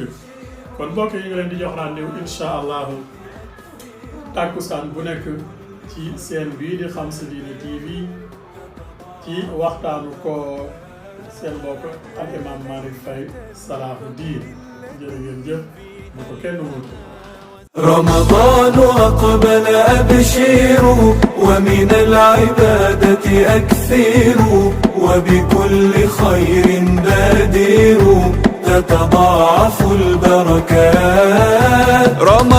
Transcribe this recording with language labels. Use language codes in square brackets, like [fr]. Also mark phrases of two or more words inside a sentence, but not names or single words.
[wo] kon mbokk yi ngi leen di jox rendez-vous [ar] إن شاء الله [wo] tàkkusaan bu nekk ci seen bii di Xam Sa Diine TV ci waxtaanu koor. seen mbokk al imam Malick Faye Salahuddin, jërë ngeen jëf bu ko kenn wuute. [ar] رمضان أقبل أبشروا ومن العبادة أكثروا وبكل خير بادروا تتضاعف البركات.